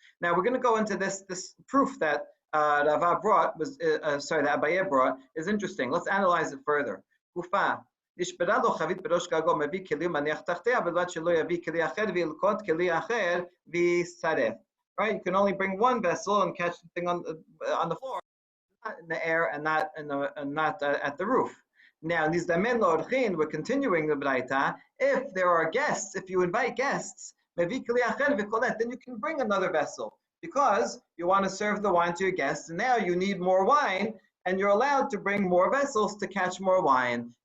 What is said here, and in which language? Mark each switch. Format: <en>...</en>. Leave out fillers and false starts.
<en>Now we're going to go into this proof that Rava brought that Abaye brought is interesting. Let's analyze it further.</en> <he>Kufa נשברה לו חבית בראש גגו מביא כלים מניח תחתיה בלבד שלא יביא כלי אחר וילקוט כלי אחר וישרף.</he> <en>Right? You can only bring 1 vessel and catch the thing on the floor, in the air and not at the roof. Now, we're continuing the braita. If there are guests, if you invite guests, then you can bring another vessel because you want to serve the wine to your guests, and now you need more wine, and you're allowed to bring more vessels to catch more wine.</en>